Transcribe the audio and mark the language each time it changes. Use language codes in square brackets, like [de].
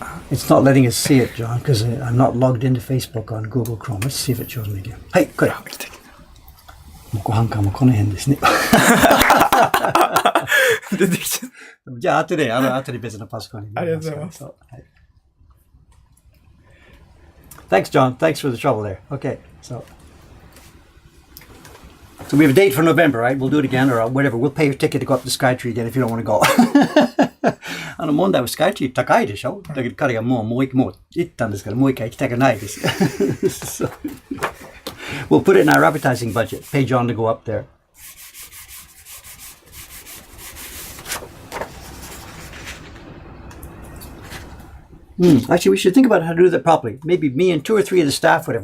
[en] It's not letting us see it, John, because I'm not logged into Facebook on Google Chrome. Let's see if it shows me again. [ja] はい、これ。もうご飯館もこの辺ですね。出てきちゃった。じゃあ、後で別のパソコンに。ありがとうございます。 [en] はい、Thanks, John. Thanks for the trouble there. Okay, so we have a date for November, right? We'll do it again or whatever. We'll pay your ticket to go up to Skytree again if you don't want to go. [ja] 問題はスカイツリー高いでしょ？だけど彼がもう行ったんですから、もう一回行きたくないです。 [en] so, we'll put it in our advertising budget. Pay John to go up there. Actually, we should think about how to do that properly. Maybe me and 2 or 3 of the staff, whatever.